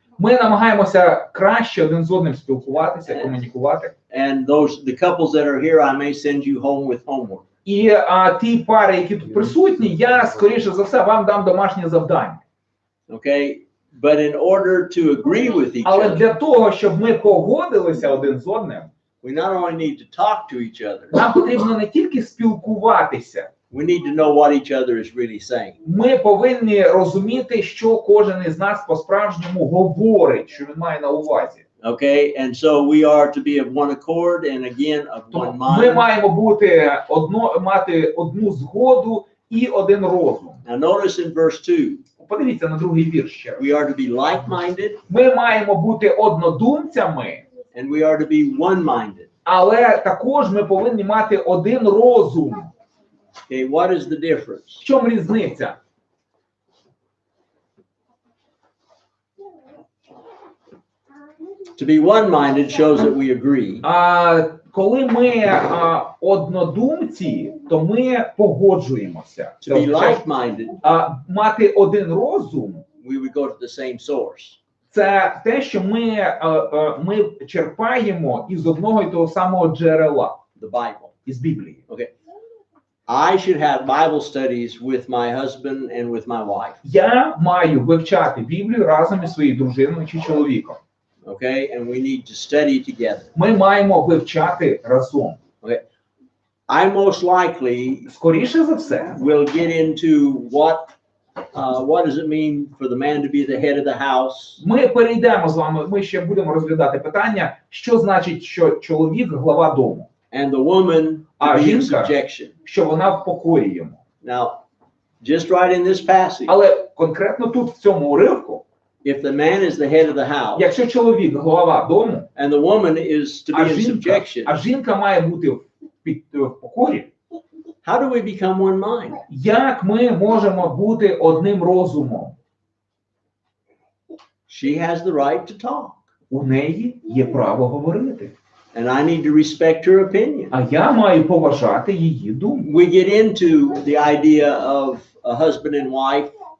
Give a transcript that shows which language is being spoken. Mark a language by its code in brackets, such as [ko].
[uk] Ми намагаємося краще один з одним спілкуватися, комунікувати. [en] And the couples that are here, I may send you home with homework. [uk] І ті пари, які тут присутні, я, скоріше за все, вам дам домашнє завдання. [en] Okay? But in order to agree with each [uk] Але [en] other, [uk] для того, щоб ми погодилися один з одним, [en] we not only need to talk to each other, [uk] нам потрібно не тільки спілкуватися, [en] we need to know what each other is really saying. [uk] ми повинні розуміти, що кожен із нас по-справжньому говорить, що він має на увазі. [en] Okay? And so we are to be of one accord and again of one [uk] Ми [en] mind. [uk] маємо мати одну згоду і один розум. [en] Now notice in verse 2, [uk] Подивіться на другий вірш ще раз. [en] we are to be like-minded [uk] Ми маємо бути однодумцями, [en] and we are to be one-minded. [uk] але також ми повинні мати один розум. [en] Okay, what is the difference? [uk] В чому різниця? [en] To be one-minded shows that we agree. [uk] Коли ми однодумці, то ми погоджуємося. [en] To be like-minded, [uk] Мати один розум [en] we would go to the same source. [uk] це те, що ми черпаємо із одного і того самого джерела, [en] The Bible. [uk] із Біблії. [en] Okay. I should have Bible studies with my husband and with my wife. [uk] Я маю вивчати Біблію разом із своєю дружиною чи чоловіком. [en] Okay, and we need to study together. [uk] Ми маємо вивчати разом. [en] Okay. I most likely [uk] Скоріше за все, [en] will get into what does it mean for the man to be the head of the house? [uk] ми перейдемо з вами, ми ще будемо розглядати питання, що значить, що чоловік глава дому, [en] And the woman to be in [uk] жінка, [en] subjection. [uk] що вона в покорі йому. [en] Now, just right in this passage, [uk] Але конкретно тут, в цьому уривку, [en] if the man is the head of the house [uk] якщо чоловік глава дому, [en] and the woman is to be in subjection, [uk] жінка має бути в покорі, [en] how do we become one mind? [uk] як ми можемо бути одним розумом? [en] She has the right to talk, [uk] У неї є право говорити. [en] and I need to respect her opinion. [uk] А я маю поважати її думку. [en] We get into the idea of a husband and wife.